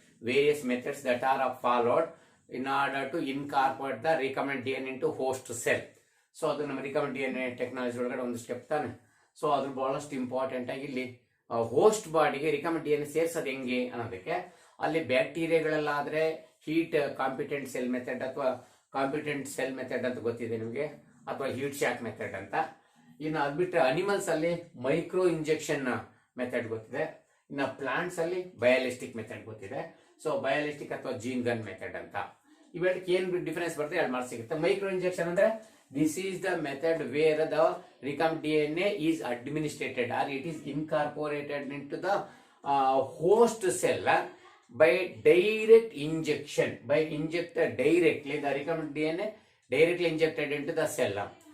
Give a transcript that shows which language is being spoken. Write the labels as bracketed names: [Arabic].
[English] Various methods that are followed in order to incorporate the recombinant DNA into host cell. [Kannada] So ಅದು ನಮ್ಮ recombinant DNA technology ಒಳಗಡೆ ಒಂದು step ತಾನೆ. So ಅದು ಬಹಳಷ್ಟು ಇಂಪಾರ್ಟೆಂಟ್ ಆಗಿ ಇಲ್ಲಿ ಹೋಸ್ಟ್ ಬಾಡಿಗೆ recombinant DNA ಸೇರ್ಸೋದು ಹೆಂಗೆ ಅನ್ನೋದಕ್ಕೆ, ಅಲ್ಲಿ ಬ್ಯಾಕ್ಟೀರಿಯಾಗಳೆಲ್ಲಾದ್ರೆ ಹೀಟ್ ಕಾಂಪಿಟೆಂಟ್ ಸೆಲ್ ಮೆಥಡ್ ಅಥವಾ ಕಾಂಪಿಟೆಂಟ್ ಸೆಲ್ ಮೆಥಡ್ ಅಂತ ಗೊತ್ತಿದೆ ನಿಮಗೆ, ಅಥವಾ ಹೀಟ್ ಶಾಕ್ ಮೆಥಡ್ ಅಂತ. ಇನ್ನು ಅದ್ಬಿಟ್ರೆ ಅನಿಮಲ್ಸ್ ಅಲ್ಲಿ ಮೈಕ್ರೋ ಇಂಜೆಕ್ಷನ್ ಮೆಥಡ್ ಗೊತ್ತಿದೆ. ಇನ್ನು ಪ್ಲಾಂಟ್ಸ್ ಅಲ್ಲಿ ಬಯಾಲಿಸ್ಟಿಕ್ ಮೆಥಡ್ ಗೊತ್ತಿದೆ. ಸೊ ಬಯಾಲಿಸ್ಟಿಕ್ ಅಥವಾ ಜೀನ್ ಗನ್ ಮೆಥಡ್ ಅಂತ. ಇವೆರಡಕ್ಕೆ ಏನ್ ಡಿಫರೆನ್ಸ್ ಬರುತ್ತೆ, 2 ಮಾರ್ಕ್ಸ್ ಸಿಗುತ್ತೆ. ಮೈಕ್ರೋ ಇಂಜೆಕ್ಷನ್ ಅಂದ್ರೆ [English] This is the method where the recombinant DNA is administrated or it is incorporated into the host cell by direct injection. By injected directly, the recombinant DNA directly injected into the cell.